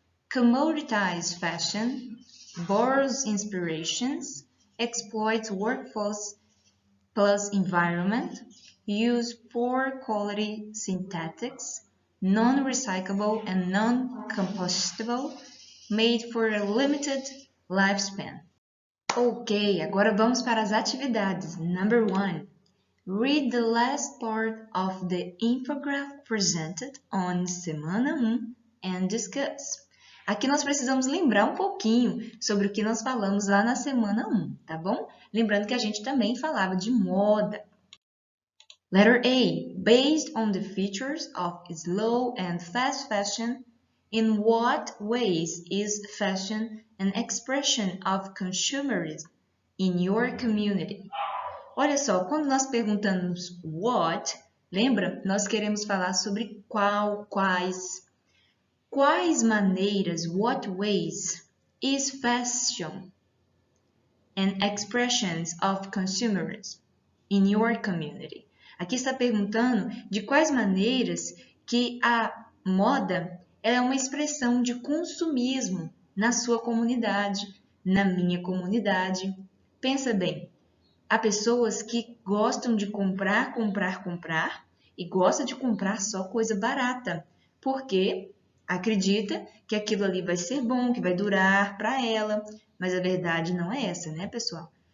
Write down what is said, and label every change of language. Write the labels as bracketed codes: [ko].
[en] Commoditized fashion, borrows inspirations, exploits workforce plus environment, use poor quality synthetics, non-recyclable and non-compostable, made for a limited lifespan. [pt] Ok, agora vamos para as atividades. [en] Number 1. Read the last part of the infographic presented on Semana 1 and discuss. [pt] Aqui nós precisamos lembrar um pouquinho sobre o que nós falamos lá na Semana 1, tá bom? Lembrando que a gente também falava de moda. [en] Letter A. Based on the features of slow and fast fashion, in what ways is fashion an expression of consumerism in your community? [pt] Olha só, quando nós perguntamos what, lembra? Nós queremos falar sobre quais. Quais maneiras, [en] what ways, is fashion an expression of consumerism in your community? [pt] Aqui está perguntando de quais maneiras que a moda é uma expressão de consumismo na sua comunidade, na minha comunidade. Pensa bem, há pessoas que gostam de comprar e gostam de comprar só coisa barata, porque acredita que aquilo ali vai ser bom, que vai durar para ela, mas a verdade não é essa, né, pessoal?